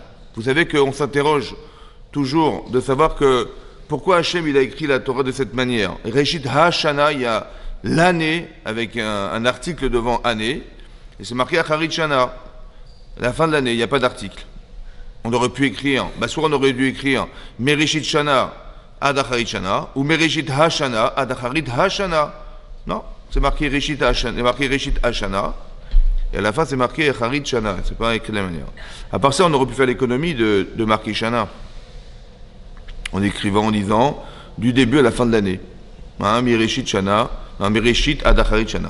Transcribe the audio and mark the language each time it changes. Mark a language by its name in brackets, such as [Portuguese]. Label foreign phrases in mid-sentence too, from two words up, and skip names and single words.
[French] Vous savez qu'on s'interroge toujours de savoir que pourquoi Hachem il a écrit la Torah de cette manière. [Hebrew] ראשית השנה, [French] il y a l'année avec un article devant année, et c'est marqué [Hebrew] אחרית שנה. [French] La fin de l'année, il n'y a pas d'article. On aurait pu écrire, soit on aurait dû écrire [Hebrew] מראשית שנה עד אחרית שנה [French] ou [Hebrew] מראשית השנה עד אחרית השנה. [French] Non, c'est marqué [Hebrew] ראשית השנה, [French] et à la fin c'est marqué [Hebrew] אחרית שנה. [French] C'est pas écrit de la même manière. À part ça, on aurait pu faire l'économie de marquer Shana en écrivant, en disant du début à la fin de l'année. [Hebrew] מראשית שנה מראשית עד אחרית שנה.